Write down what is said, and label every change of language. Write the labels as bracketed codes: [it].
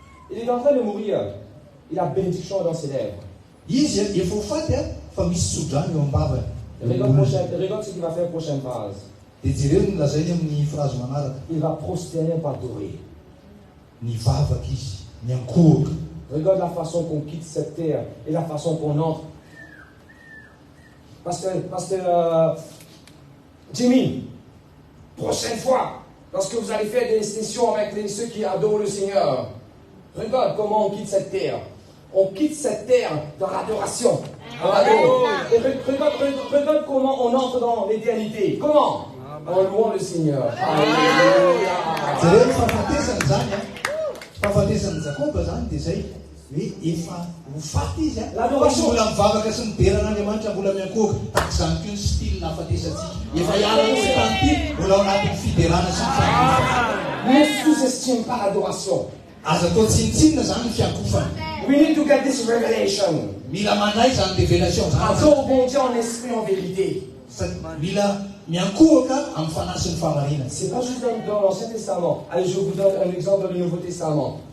[fr] Il est en train de mourir. Il a bénédiction dans ses lèvres. [mg] izy efa ho faty fa misy sodrany eo am-bavany [fr] Regarde ce qu'il va faire prochaine phrase. [mg] dia jereo ny lazainy amin'ny phrase manaraka [fr] Il va prosterner pour adorer. [mg] nivavaka izy miankohaka [fr] Regarde la façon qu'on quitte cette terre et la façon qu'on entre. Pasteur Jimmy, prochaine fois, lorsque vous allez faire des sessions avec ceux qui adorent le Seigneur, regarde comment on quitte cette terre. On quitte cette terre dans l'adoration. On adore. Et regarde comment on entre dans l'éternité. Comment? En louant le Seigneur. Alléluia. [mg] jereo fahafatesany zany fahafatesany jakoba zany dia zay hoe efa ho faty izy [fr] L'adoration. [mg] mbola mivavaka sy miberan'Andriamanitra mbola miankohaka tahaka izany koa ny style nahafatesantsika efa hiarana sy tany ty mbola ao anatin'ny fiderana sy ny fiankofana [fr] Ne sous-estime pas l'adoration. [mg] aza atao tsinitsinina zany ny fiankofana [en] We need to get this revelation. [mg] mila mandray zany révélation zany [fr] Adore bon Dieu en esprit, en vérité. [mg] mila miankohaka amin'ny fanahy sy ny fahamarinana [fr] C'est pas juste dans l'Ancien Testament. Allez, je vous donne un exemple dans le Nouveau Testament.